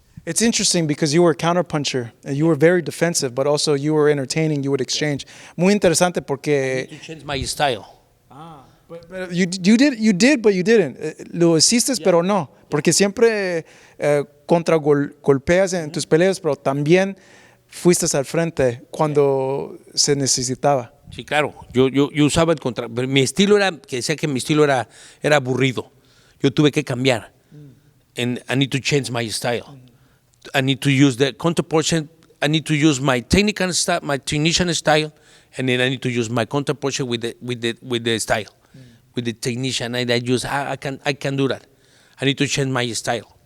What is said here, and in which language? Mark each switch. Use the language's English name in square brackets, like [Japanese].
[English] It's interesting because you were a counterpuncher and you were very defensive, but also you were entertaining. You would exchange. [Spanish] Muy interesante porque. [English] To change my style. But you did, but you didn't. [Spanish] Lo hiciste, pero no. Porque siempre golpeas en tus peleas, pero también fuiste al frente cuando se necesitaba. Sí, claro. Yo usaba el contra. Pero mi estilo decía que mi estilo era aburrido. Yo tuve que cambiar. [English] And I need to change my style. I need to use the counterpunch. I need to use my technical style, my technician style, and then I need to use my counterpunch with the style, with the technician. I can do that. I need to change my style.